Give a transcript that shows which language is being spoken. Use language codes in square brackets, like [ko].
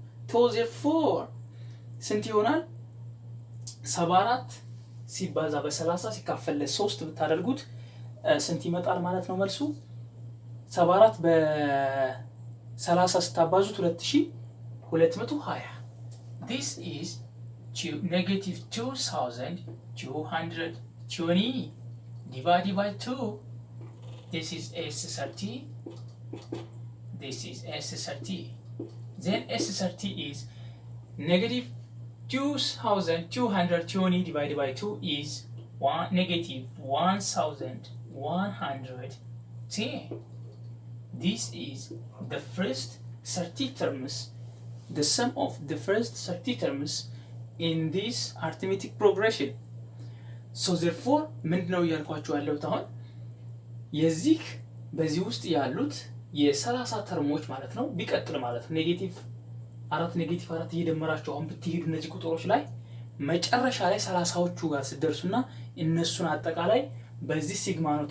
[en] So therefore [am] ስንት ይሆናል? 74 ሲባዛ በ30 ሲካፈል ለ3 ብታደርጉት ስንት ይመጣል ማለት ነው መልሱ? 74 በ30 ስታባዙት 2220. [en] This is negative 2220 divided by 2. This is S30. This is S30. Then S30 is negative 2220 divided by 2 is negative 1110. This is the first 30 terms, the sum of the first 30 terms in this arithmetic progression. So therefore [am] ምንድነው ያልኳችሁ ያለሁት አሁን የዚህ በዚህ ውስጥ ያሉት የ30 ተርሞች ማለት ነው ቢቀጥል ማለት ነው ኔጌቲቭ 4 እየደመራችሁ አሁን ብትሄዱ እነዚህ ቁጥሮች ላይ መጨረሻ ላይ 30ዎቹ ጋር ሲደርሱና እነሱን አጠቃላይ በዚህ ሲግማ